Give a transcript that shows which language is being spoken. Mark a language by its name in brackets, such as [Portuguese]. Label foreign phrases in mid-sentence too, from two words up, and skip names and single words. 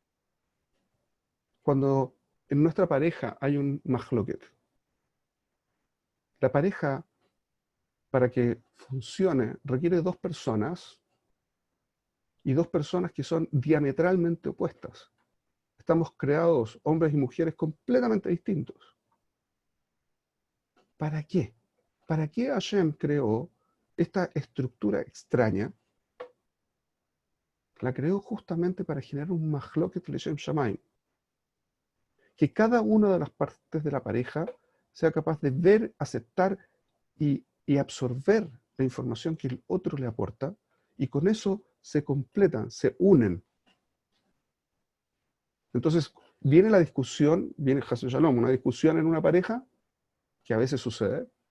[Spanish] Cuando en nuestra pareja hay un mahloket, la pareja, para que funcione, requiere dos personas y dos personas que son diametralmente opuestas. Estamos creados, hombres y mujeres, completamente distintos. ¿Para qué? ¿Para qué Hashem creó esta estructura extraña la creó justamente para generar un [Hebrew] מחלוקת לשם שמים. [Spanish] Que cada una de las partes de la pareja sea capaz de ver, aceptar y absorber la información que el otro le aporta, y con eso se completan, se unen. Entonces, viene la discusión, viene Hasan Shalom, una discusión en una pareja, que a veces sucede.